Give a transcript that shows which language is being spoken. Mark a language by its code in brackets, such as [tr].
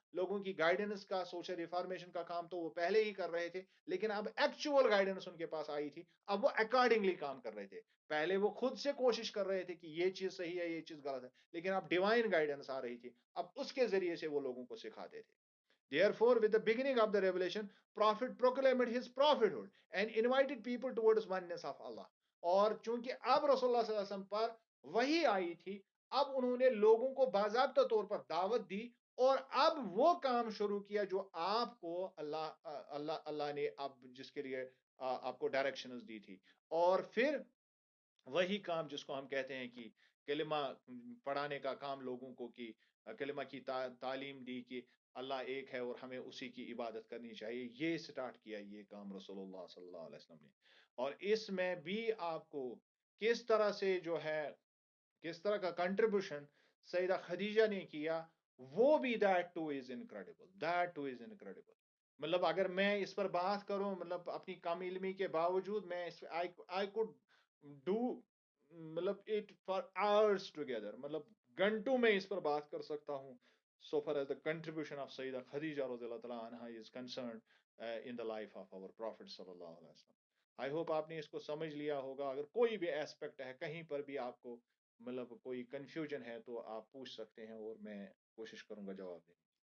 [ur] لوگوں کی گائیڈنس کا، سوشل ریفارمیشن کا کام تو وہ پہلے ہی کر رہے تھے، لیکن اب ایکچوئل گائیڈنس ان کے پاس آئی تھی، اب وہ اکارڈنگلی کام کر رہے تھے. پہلے وہ خود سے کوشش کر رہے تھے کہ یہ چیز صحیح ہے، یہ چیز غلط ہے، لیکن اب ڈیوائن گائیڈنس آ رہی تھی، اب اس کے ذریعے سے وہ لوگوں کو سکھاتے تھے. [en] Therefore, with the beginning of the revelation, Prophet proclaimed his prophethood and invited people towards oneness of Allah. [ur] اور چونکہ اب رسول اللہ صلی اللہ علیہ وسلم پر وہی آئی تھی، اب انہوں نے لوگوں کو باضابطہ طور پر دعوت دی، اور اب وہ کام شروع کیا جو آپ کو اللہ نے اب جس کے لیے آپ کو ڈائریکشنز دی تھی. اور پھر وہی کام جس کو ہم کہتے ہیں کہ کلمہ پڑھانے کا کام لوگوں کو، کی کلمہ کی تعلیم دی کہ اللہ ایک ہے اور ہمیں اسی کی عبادت کرنی چاہیے، یہ سٹارٹ کیا یہ کام رسول اللہ صلی اللہ علیہ وسلم نے. اور اس میں بھی آپ کو کس طرح سے جو ہے، کس طرح کا کنٹریبیوشن سیدہ خدیجہ نے کیا، وہ بھی [en] that too is incredible, [ur] that two is incredible. مطلب اگر میں اس پر بات کروں، مطلب اپنی کم علمی کے باوجود میں [en] I could do [ur] مطلب [en] it for hours together, [ur] مطلب گھنٹوں میں اس پر بات کر سکتا ہوں. [en] so far as the contribution of Sayyidah Khadija رضی اللہ تعالیٰ عنہ is concerned in the life of our Prophet صلی اللہ علیہ وسلم. I hope [ur] آپ نے اس کو سمجھ لیا ہوگا. اگر کوئی بھی ایسپیکٹ ہے، کہیں پر بھی آپ کو مطلب کوئی کنفیوژن ہے تو آپ پوچھ سکتے ہیں، اور میں کوشش کروں گا جواب دینے